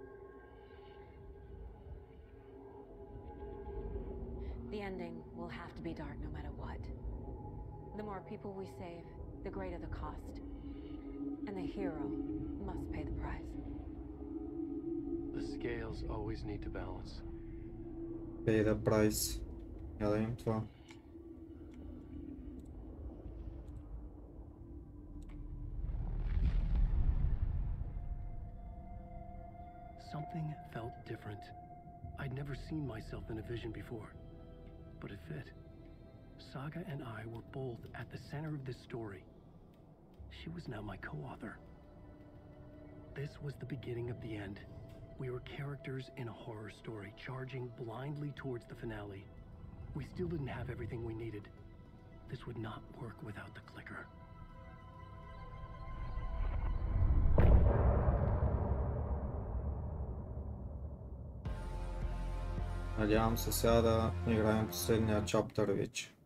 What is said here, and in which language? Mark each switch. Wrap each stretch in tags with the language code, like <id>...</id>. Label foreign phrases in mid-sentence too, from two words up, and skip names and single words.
<en>The ending will have to be dark no matter what. The more people we save, the greater the cost. And the hero must pay the price. The scales always need to balance. Pay the price.</en> <sr>Ja da vidim dva.</sr> <en>Something felt different. I'd never seen myself in a vision before, but it fit. Saga and I were both at the center of this story. She was now my co-author. This was the beginning of the end. We were characters in a horror story, charging blindly towards the finale. We still didn't have everything we needed. This would not work without the clicker.</en> <bg>Надявам се сега да играем последния чаптър вече.</bg>